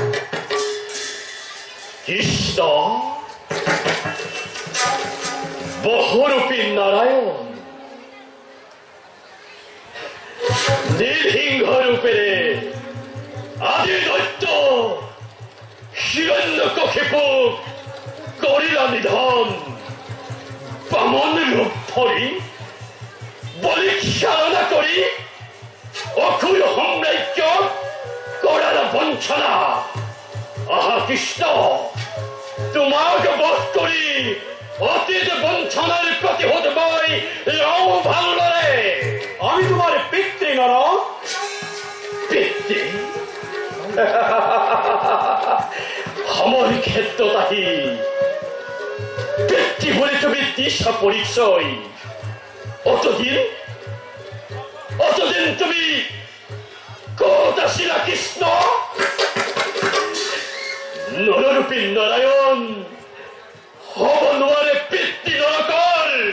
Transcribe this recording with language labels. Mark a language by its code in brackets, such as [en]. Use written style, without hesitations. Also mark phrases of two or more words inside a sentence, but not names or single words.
[as] কৃষ্ণ বহুৰূপী নাৰায়ণ, নীলসিংহ ৰূপেৰে আদি দৈত্য হিৰণ্যকশিপুক কৰিলা নিধন। বামন ৰূপ ধৰি বলিচালনা করি অকুল সাম্রাজ্য কৰাৰ বঞ্চনা। আহা কৃষ্ণ, তোমাক বধ কৰি অতীত বঞ্চনার প্রতিশোধ মই লও ভালদৰে। আমি তোমার পিতৃ নরক। পিতৃ? আমার ক্ষেত্ৰত আহি পিতৃ বুলি তুমি দিছা পৰিচয়। অতদিন তুমি ক'ত আছিলা কৃষ্ণ? নৰৰূপী নাৰায়ণ হ'ব নোৱাৰে পিতৃ নৰকৰ।